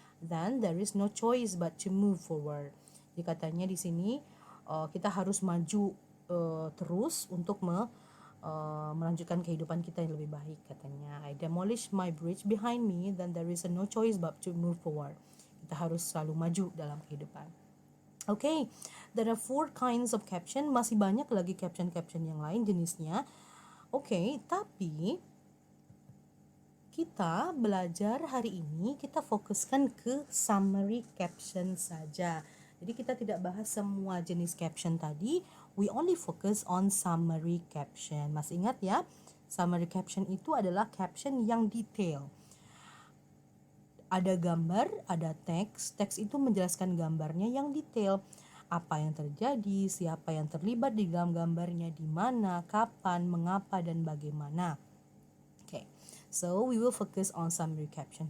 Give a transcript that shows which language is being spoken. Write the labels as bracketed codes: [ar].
[en] then there is no choice but to move forward. [id] Jadi katanya di sini kita harus maju terus untuk melanjutkan kehidupan kita yang lebih baik, katanya. [en] I demolish my bridge behind me, then there is no choice but to move forward. [id] Kita harus selalu maju dalam kehidupan. [en] Okay, there are 4 kinds of caption. [id] Masih banyak lagi caption-caption yang lain jenisnya. Okay, tapi kita belajar hari ini, kita fokuskan ke summary caption saja. Jadi kita tidak bahas semua jenis caption tadi. [en] We only focus on summary caption. [id] Masih ingat ya? Summary caption itu adalah caption yang detail. Ada gambar, ada teks. Teks itu menjelaskan gambarnya yang detail. Apa yang terjadi, siapa yang terlibat di dalam gambarnya, di mana, kapan, mengapa, dan bagaimana. [en] Okay, so we will focus on summary caption.